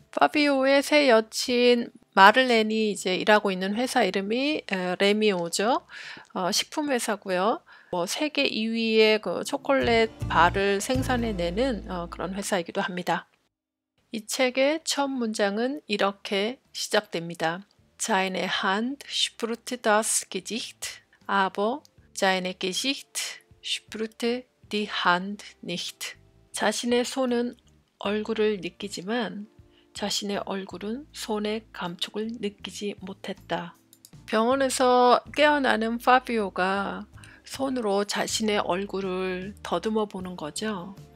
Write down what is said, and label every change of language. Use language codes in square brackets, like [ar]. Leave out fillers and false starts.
[ko] 파비오의 새 여친 마를렌이 일하고 있는 회사 이름이 레미오죠. 식품 회사고요. 세계 2위의 그 초콜릿 바를 생산해내는 그런 회사이기도 합니다. 이 책의 첫 문장은 이렇게 시작됩니다. [de] Seine Hand spürte das Gesicht, aber seine Gesicht spürte die Hand nicht. [ko] 자신의 손은 얼굴을 느끼지만 자신의 얼굴은 손의 감촉을 느끼지 못했다. 병원에서 깨어나는 파비오가 손으로 자신의 얼굴을 더듬어 보는 거죠.